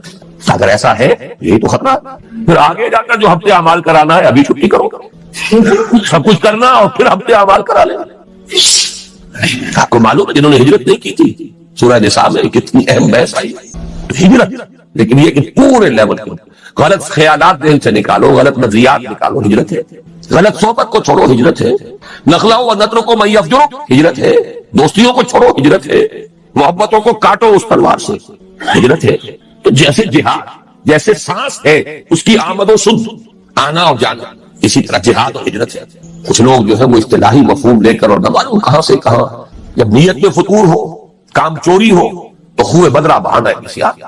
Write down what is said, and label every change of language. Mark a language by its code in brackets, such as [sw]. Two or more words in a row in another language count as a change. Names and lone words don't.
[ur] اگر ایسا ہے یہ تو خطرہ، پھر آگے جا کر جو ہفتے اعمال کرانا ہے ابھی چھٹی کرو، سب کچھ کرنا اور پھر ہفتے اعمال کرا لینا۔ آپ کو معلوم ہے جنہوں نے ہجرت نہیں کی تھی، سورہ نساء میں کتنی اہم بحث آئی ہجرت، لیکن یہ کہ پورے لیول کے غلط خیالات ذہن سے نکالو، غلط نظریات نکالو، ہجرت ہے۔ غلط صحبت کو چھوڑو، ہجرت ہے۔ [ar] نخلو و نترکو من یفجرک، [ur] ہجرت ہے۔ دوستیوں کو چھوڑو، ہجرت ہے۔ محبتوں کو کاٹو اس تلوار سے، ہجرت ہے۔ تو جیسے جہاد، جیسے سانس ہے اس کی آمد و سد، آنا اور جانا، اسی طرح جہاد اور ہجرت ہے۔ کچھ لوگ جو ہے وہ اصطلاحی مفہوم لے کر اور نہ معلوم کہاں سے کہاں، جب نیت میں فطور ہو، کام چوری ہو تو خوہ بدرہ بہانا ہے کسی آگے۔